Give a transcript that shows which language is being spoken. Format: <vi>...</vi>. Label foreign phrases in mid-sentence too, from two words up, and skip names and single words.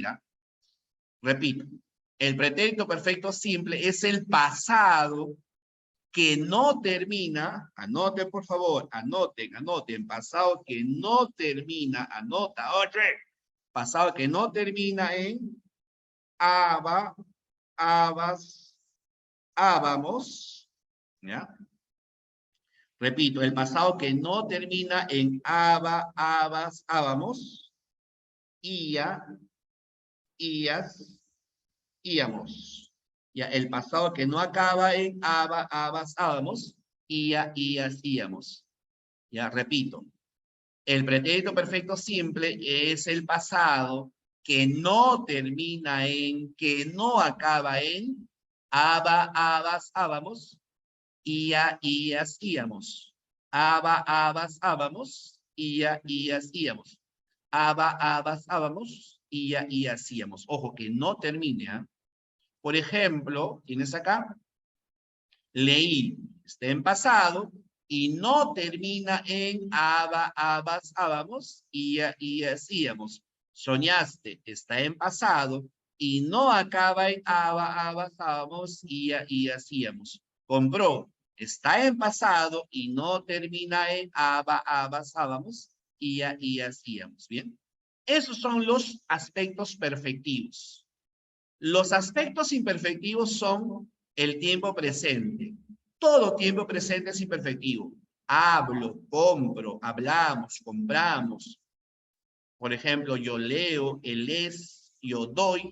<es>Repito, el pretérito perfecto simple es el pasado que no termina, anoten por favor, anoten, pasado que no termina, anota, oye, pasado que no termina en aba, abas, ábamos, ¿ya? Repito, el pasado que no termina en aba, abas, ábamos, ia, ias, íamos. Ya, el pasado que no acaba en aba, abas, ábamos, ia, ias, íamos. Ya, repito. El pretérito perfecto simple es el pasado que no termina en, que no acaba en aba, abas, ábamos, ia, ias, íamos. Aba, abas, ábamos, ia, ias, íamos. Aba, abas, ábamos, ia, ias, íamos. Ojo, que no termine, ¿eh? Por ejemplo, tienes acá, leí, está en pasado, y no termina en aba, abas, ábamos, ia, ias, íamos. Soñaste, está en pasado, y no acaba en aba, abas, ábamos, ia, ias, íamos. Compró, está en pasado, y no termina en aba, abas, ábamos, ia, ias, íamos. Bien. Esos son los aspectos perfectivos. Los aspectos imperfectivos son el tiempo presente. Todo tiempo presente es imperfectivo. Hablo, compro, hablamos, compramos. Por ejemplo, yo leo, él lees, yo doy.</es>